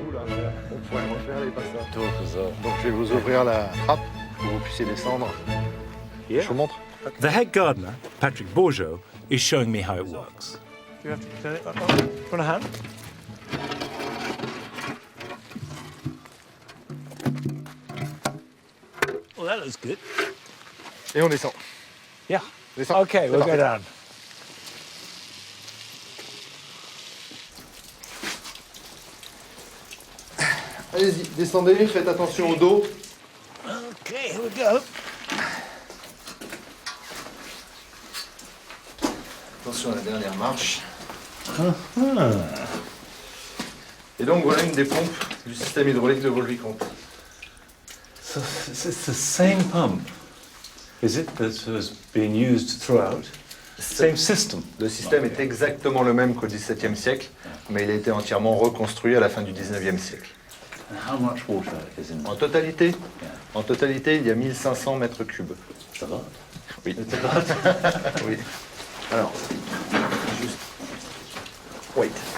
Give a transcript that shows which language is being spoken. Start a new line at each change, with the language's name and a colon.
French: Donc je vais vous ouvrir la trappe pour que vous puissiez descendre. Je vous montre.
English: The head gardener, Patrick Bourgeot, is showing me how it works. You have to turn it up. Want a hand? Well, that looks good.
French: Et on descend.
English: Yeah.
French: Descend.
English: Okay,
French: C'est
English: we'll
French: parti.
English: go down.
French: Allez-y, descendez, faites attention au dos.
English: Okay, here we go.
French: Attention à la dernière marche. Et donc voilà une des pompes du système hydraulique de Vaux-le-Vicomte.
English: So it's the same pump, is it, that has been used throughout? Same system.
French: Le système est exactement le même qu'au XVIIe siècle, mais il a été entièrement reconstruit à la fin du XIXe siècle.
English: And how much water is in
French: En totalité, il y a 1500 mètres cubes.
English: It's a lot.
French: Oui.
English: It's a lot.
French: Oui. Alors, juste. Wait.